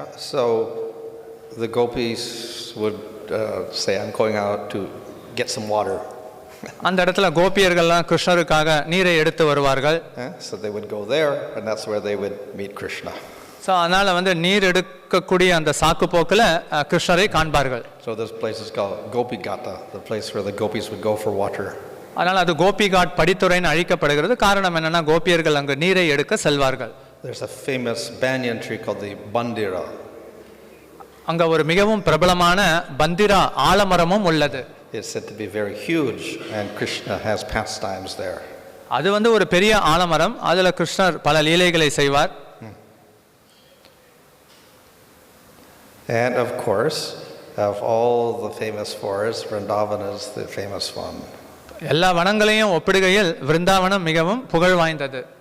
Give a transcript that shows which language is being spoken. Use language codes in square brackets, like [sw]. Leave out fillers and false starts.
[en] So the gopis would say, I'm going out to get some water. [ta] அந்த இடத்துல கோபியர்கள்லாம் கிருஷ்ணருக்காக நீரை எடுத்து வருவார்கள். [en] So they would go there and that's where they would meet Krishna. [ta] So அதனால் வந்து நீர் எடுக்கக்கூடிய அந்த சாக்கு போக்கில் கிருஷ்ணரை காண்பார்கள். [en] So this place is called Gopi Gata, the place where the gopis would go for water. [ta] அதனால் அது கோபி காட் படித்துறைன்னு அழைக்கப்படுகிறது. காரணம் என்னன்னா கோபியர்கள் அங்கு நீரை எடுக்க செல்வார்கள். [en] There's a famous banyan tree called the Bandira. [ta] அங்க ஒரு மிகவும் பிரபலமான பந்திரா ஆலமரமும் உள்ளது. [en] It's said to be very huge and Krishna has pastimes there. [ta] அது வந்து ஒரு பெரிய ஆலமரம், அதுல கிருஷ்ணர் பல லீலைகளை செய்வார். [en] And of course, of all the famous forests, Vrindavan is the famous one. [ta] எல்லா வனங்களையும் ஒப்பிடுகையில் விருந்தாவனம் மிகவும் புகழ் வாய்ந்தது.